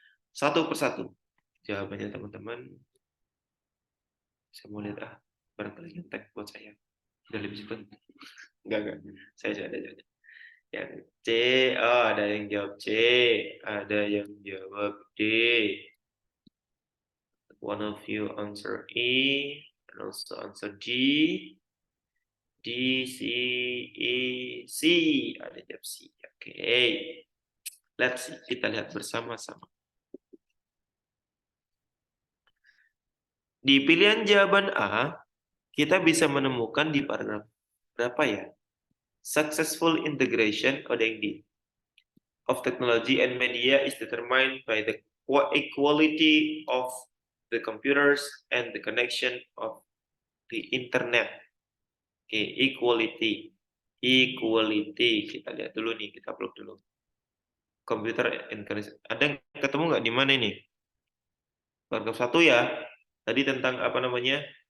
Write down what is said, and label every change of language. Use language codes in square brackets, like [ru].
[id] Satu persatu jawabannya teman-teman. Saya mau lihat barangkali yang tag buat saya. Udah lebih cepat. Enggak. Saya sudah ada. Yang C, oh, ada yang jawab C, ada yang jawab D. [en] One of you answer E, and also answer D. [id] D, C, E, C. Ada jawab C. Oke. [en] Let's see. [id] Kita lihat bersama-sama. Di pilihan jawaban A, kita bisa menemukan di paragraf berapa ya? [en] Successful integration, [id] ada yang di [en] of technology and media is determined by the equality of the computers and the connection of the internet. Oke, equality. Equality. [id] Kita lihat dulu nih, kita upload dulu. [en] Computer and connection. [id] Ada yang ketemu nggak di mana ini? Paragraf 1 ya. Tadi tentang apa namanya?